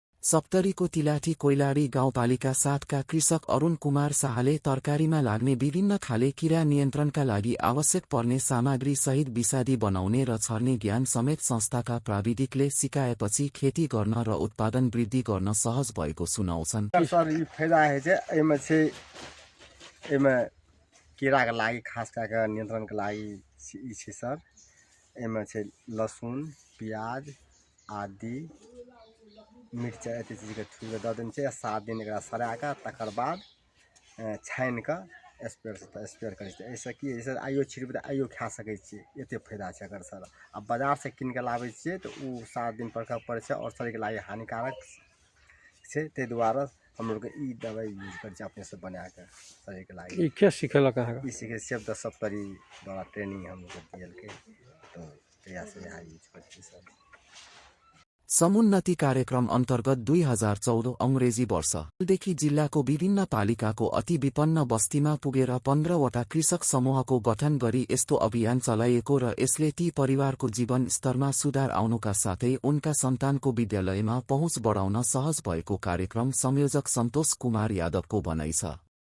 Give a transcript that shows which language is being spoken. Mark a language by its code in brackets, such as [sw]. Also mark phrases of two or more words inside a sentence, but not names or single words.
[ne] सप्तरीको तिलाठी कोइलाडी गाउँपालिका 7का कृषक अरुण कुमार शाहले तरकारीमा लाग्ने विभिन्न खाले किरा नियन्त्रणका लागि आवश्यक पर्ने सामग्री सहित विषादी बनाउने र छर्ने ज्ञान समेत संस्थाका प्राविधिकले सिकाएपछि खेती गर्न र उत्पादन वृद्धि गर्न सहज भएको सुनाउँछन्। सर यो फाइदा है चाहिँ एमा किराका लागि खास करके नियन्त्रणका लागि [mai] ई छै [ne] सर। [mai] एमा चाहिँ लसुन, प्याज आदि, मिर्चा एते चीजके थुर दऽ देने छै। 7 दिन एकरा सराके तकर बाद छानिके स्प्रे करै छै। एहिसँ की होइ छै, आइयो छिड़बै तऽ आइयो खा सकै छियै, एते फायदा छै एकर सर। आ बाजारसँ कीनिके लाबै छियै तऽ उ 7 दिन परखऽ पड़ै छै और शरीरके लागि हानिकारक छै। ताहि दुआरे हम लोग ई दवाई यूज करै छै अपने से बनाके शरीरके लागि। ई के सिखेलक अहाँके? ई सीखे सेभ द सप्तरी द्वारा ट्रेनिंग हम लोग दिएलकै, तो तहिया से यहाँ यूज करै छै सर। [ne] समुन्नति कार्यक्रम अन्तर्गत 2014 अंग्रेजी वर्षदेखि जिल्लाको विभिन्न पालिकाको अति विपन्न बस्तीमा पुगेर 15वटा कृषक समूहको गठन गरी यस्तो अभियान चलाइएको र यसले ती परिवारको जीवन स्तरमा सुधार आउनुका साथै उनका सन्तानको विद्यालयमा पहुँच बढाउन सहज भएको कार्यक्रम संयोजक सन्तोष कुमार यादवको भनाइ छ।